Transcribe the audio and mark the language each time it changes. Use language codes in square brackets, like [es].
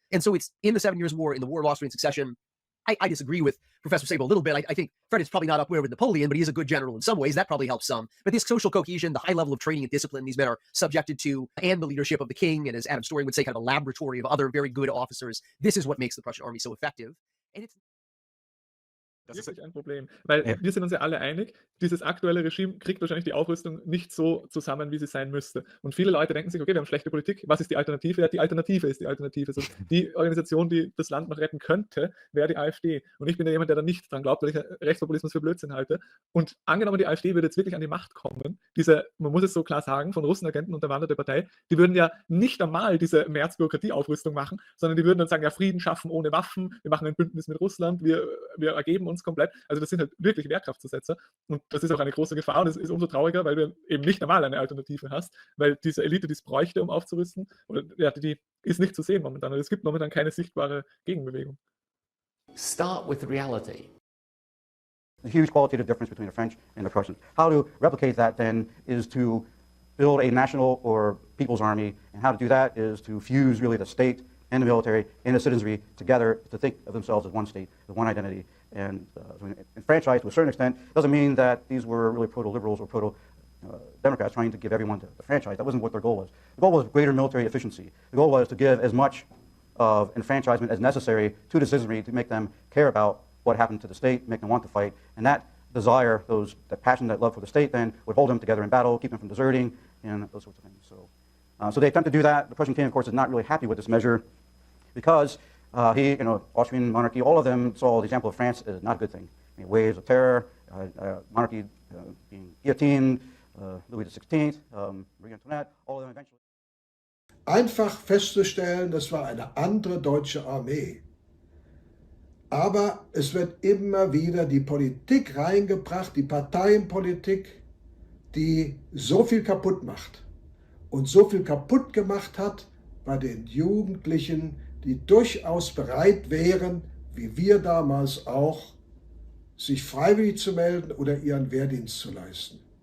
[en] And so it's in the 7 Years' War, in the War of Austrian Succession. I disagree with Professor Sable a little bit. I think Fred is probably not up there with Napoleon, but he is a good general in some ways. That probably helps some. But this social cohesion, the high level of training and discipline these men are subjected to, and the leadership of the king, and as Adam Story would say, kind of a laboratory of other very good officers, this is what makes the Prussian army so effective. And it's [de] wirklich ein Problem, weil wir sind uns ja alle einig, dieses aktuelle Regime kriegt wahrscheinlich die Aufrüstung nicht so zusammen, wie sie sein müsste. Und viele Leute denken sich, okay, wir haben schlechte Politik, was ist die Alternative? Ja, die Alternative ist die Alternative. Also die Organisation, die das Land noch retten könnte, wäre die AfD. Und ich bin ja jemand, der da nicht dran glaubt, weil ich Rechtspopulismus für Blödsinn halte. Und angenommen, die AfD würde jetzt wirklich an die Macht kommen, man muss es so klar sagen, von Russenagenten unterwanderte Partei, die würden ja nicht einmal diese März-Bürokratieaufrüstung machen, sondern die würden dann sagen, ja, Frieden schaffen ohne Waffen, wir machen ein Bündnis mit Russland, wir ergeben uns komplett. Also das sind halt wirklich Wehrkraftzusetzer und das ist auch eine große Gefahr und es ist umso trauriger, weil du eben nicht einmal eine Alternative hast, weil diese Elite, die es bräuchte, um aufzurüsten, die ist nicht zu sehen momentan. Und es gibt momentan keine sichtbare Gegenbewegung. [en] Start with reality. The huge qualitative difference between the French and the Prussians. How to replicate that then is to build a national or people's army, and how to do that is to fuse really the state and the military and the citizenry together to think of themselves as one state, with one identity. And enfranchised to a certain extent doesn't mean that these were really proto-liberals or proto-Democrats trying to give everyone the franchise. That wasn't what their goal was. The goal was greater military efficiency. The goal was to give as much of enfranchisement as necessary to the citizenry to make them care about what happened to the state, make them want to fight. And that desire, that passion, that love for the state then would hold them together in battle, keep them from deserting, and those sorts of things. So they attempt to do that. The Prussian king, of course, is not really happy with this measure because he, Austrian monarchy, all of them saw the example of France as not a good thing. Waves of terror, monarchy being guillotined, Louis XVI, Marie Antoinette, all of them eventually. [de] einfach festzustellen, das war eine andere deutsche Armee. Aber es wird immer wieder die Politik reingebracht, die Parteienpolitik, die so viel kaputt macht. Und so viel kaputt gemacht hat bei den Jugendlichen, die durchaus bereit wären, wie wir damals auch, sich freiwillig zu melden oder ihren Wehrdienst zu leisten.